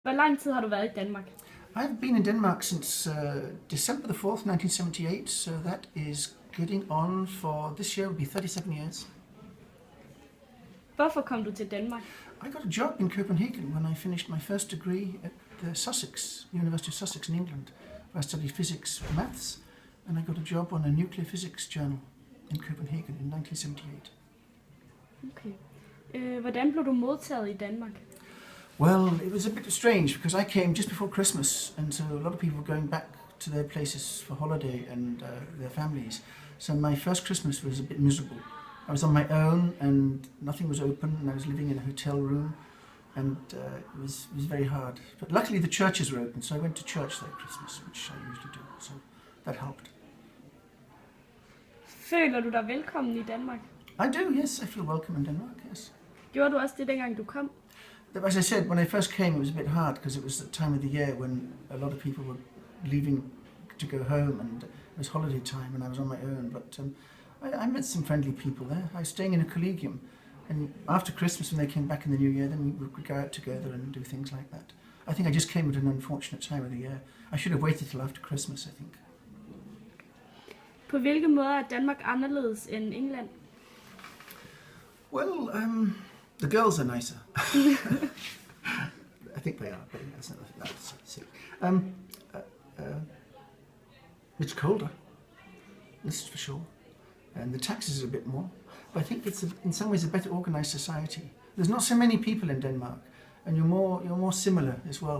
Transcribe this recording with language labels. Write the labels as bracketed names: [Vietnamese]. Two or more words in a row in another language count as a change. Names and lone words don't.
[Danish] Hvor lang tid har du været i Danmark? [English] I've been in Denmark since December the 4th, 1978, so that is getting on for this year will be 37 years. Hvorfor kom du til Danmark? I got a job in Copenhagen when I finished my first degree at the University of Sussex in England, where I studied physics and maths, and I got a job on a nuclear physics journal in Copenhagen in 1978. Okay. [Danish] Hvordan blev du modtaget i Danmark? [English] Well, it was a bit strange because I came just before Christmas, and so a lot of people were going back to their places for holiday and their families. So my first Christmas was a bit miserable. I was on my own, and nothing was open, and I was living in a hotel room, and it was very hard. But luckily, the churches were open, so I went to church that Christmas, which I usually do. So that helped. [Danish] Føler du dig velkommen i Danmark? [English] I do, yes. I feel welcome in Denmark. Yes. [Danish] Gjorde du også det, dengang du kom? [English] As I said, when I first came, it was a bit hard because it was the time of the year when a lot of people were leaving to go home, and it was holiday time, and I was on my own. But I met some friendly people there. I was staying in a collegium, and after Christmas, when they came back in the new year, then we would go out together and do things like that. I think I just came at an unfortunate time of the year. I should have waited till after Christmas, I think. [Danish] På hvilke måder er Danmark anderledes end England? [English] Well, the girls are nicer. I think they are, but that's silly. It's colder, this is for sure, and the taxes are a bit more. But I think it's in some ways a better organised society. There's not so many people in Denmark, and you're more similar as well.